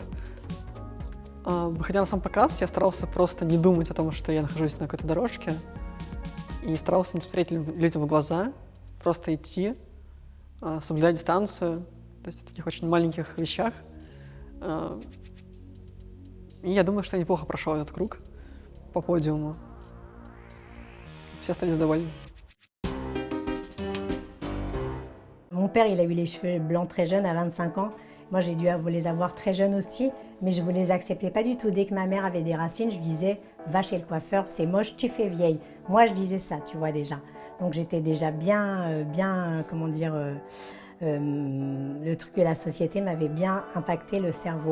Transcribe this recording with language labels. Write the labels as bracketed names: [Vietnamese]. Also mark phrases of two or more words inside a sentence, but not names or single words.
[Russian] Выходя на сам показ, я старался просто не думать о том, что я нахожусь на какой-то дорожке, и старался не смотреть людям в глаза, просто идти, соблюдать дистанцию, то есть в таких очень маленьких вещах. И я думаю, что я неплохо прошел этот круг по подиуму. Все остались довольны. [French] Mon père, il a eu les cheveux blancs très jeunes, à 25 ans. Moi, j'ai dû les avoir très jeunes aussi, mais je ne les acceptais pas du tout. Dès que ma mère avait des racines, je lui disais « va chez le coiffeur, c'est moche, tu fais vieille ». Moi, je disais ça, tu vois déjà. Donc, j'étais déjà comment dire, le truc de la société m'avait bien impacté le cerveau.